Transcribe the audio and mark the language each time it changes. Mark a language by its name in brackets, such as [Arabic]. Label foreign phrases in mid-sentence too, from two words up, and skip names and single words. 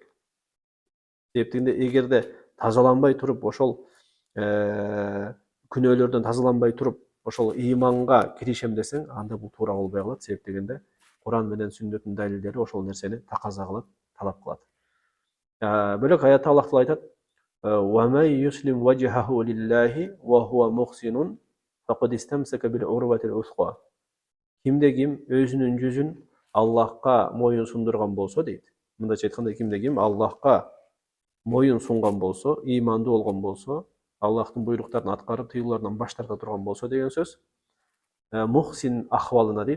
[Kyrgyz] Себептигинде эгерде тазаланбай туруп, ошол күнөөлөрдөн тазаланбай туруп, ошол ыйманга киришем десең, анда бул туура болбой калат. Себептигинде Куран менен сүннөттүн далилдери ошол нерсени таказа кылат, талап кылат. Бөлөк аятта Аллах таала айтат: [Arabic] وَمَنْ يُسْلِمْ وَجْهَهُ لِلَّهِ وَهُوَ مُحْسِنٌ فَقَدِ اسْتَمْسَكَ بِالْعُرْوَةِ الْوُثْقَى. [Kyrgyz] Кимде ким өзүнүн жүзүн Аллахка моюн сундурган болсо дейт. Мындайча айтканда, кимде ким Аллахка моюн сунган болсо, ыймандуу болгон болсо, Аллахтын буйруктарын аткарып, тыюулардан баш тарта турган болсо деген сөз. Мухсин ахвалына дейт.